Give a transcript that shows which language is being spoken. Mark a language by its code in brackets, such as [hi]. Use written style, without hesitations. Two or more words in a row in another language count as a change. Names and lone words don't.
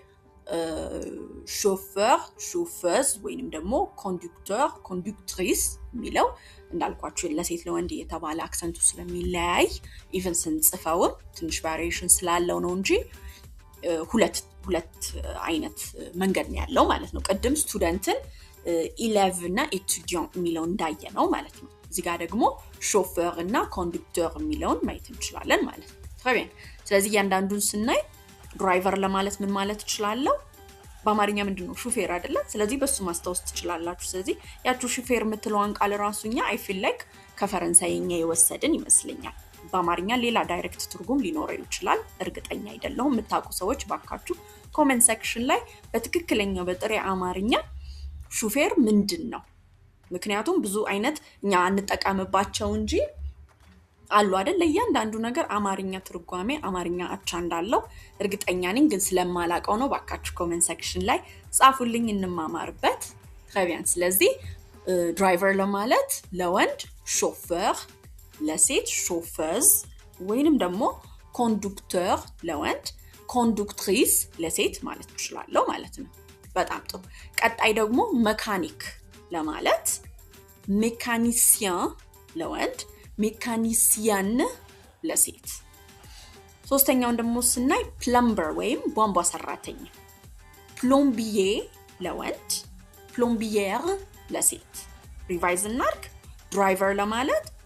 [am] ሾፌር ወይንም ደግሞ ኮንዱክትሪስ የሚለው እንዳልኳችሁ ለሴት ለወንድ የተባለ አክሰንቱ ስለሚለያይ ኢቭን ስንጽፈው ትንሽ ቫሪዬሽን ስላለው ነው እንጂ ሁለት አይነት መንገድ ነው ያለው ማለት ነው ቀደም ስቱደንትን ኢሌቭ እና ኤቱዲያን የሚለው እንዳየ ነው ማለት ነው እዚህ ጋር ደግሞ ሾፌር እና ኮንዱክተር የሚለውን ማየት እንችላለን ማለት ነው [fr] très bien [am] ስለዚህ ያንዳንዱን ስናይ ድራይቨር ለማለት ምን ማለት ይችላልው በአማርኛ ምንድነው ሹፌር አይደለ ስለዚህ በሱ ማስተዋወስ ትችላላችሁ ስለዚህ ያቺ ሹፌር የምትለዋን ቃል ራሱኛ [en] I feel like [am] ከፈረንሳይኛ የወሰድን ይመስልኛል በአማርኛ ሌላ ዳይሬክት ትርጉም ሊኖረው ይችላል እርግጠኛ አይደለሁም የምታውቁ ሰዎች ባካችሁ [en] comment section [am] ላይ በትክክለኛው በጥሬ አማርኛ ሹፌር ምንድነው ምክንያቱም ብዙ አይነት እኛ አንጠቀምባቸው እንጂ አሉ አይደል ለእያንዳንዱ ነገር አማርኛ ትርጓሜ አማርኛ አቻ እንዳለው እርግጠኛ ነኝ ግን ስለማላቀው ነው ባካችሁ [en] comment section [am] ላይ ጻፉልኝ እንማማርበት [fr] très bien [am] ስለዚህ ድራይቨር ለማለት ለወንድ ሾፌር ለሴት ሾፌዝ ወይንም ደግሞ ኮንዱክተር ለወንድ ኮንዱክትሪስ ለሴት ማለት እንችላለን ማለት ነው በጣም ጥሩ ቀጣይ ደግሞ መካኒክ ለማለት ሜካኒሲያን ለወንድ ሜካኒሲያን ለሴት ሶስተኛውን ደግሞ ስናይ ፕለምበር ወይም ቧንቧ ሰራተኛ ፕሎምቢዬ ለወንድ ፕሎምቢየር ለሴት ሪቫይዝ እናርክ ድራይቨር ለማለት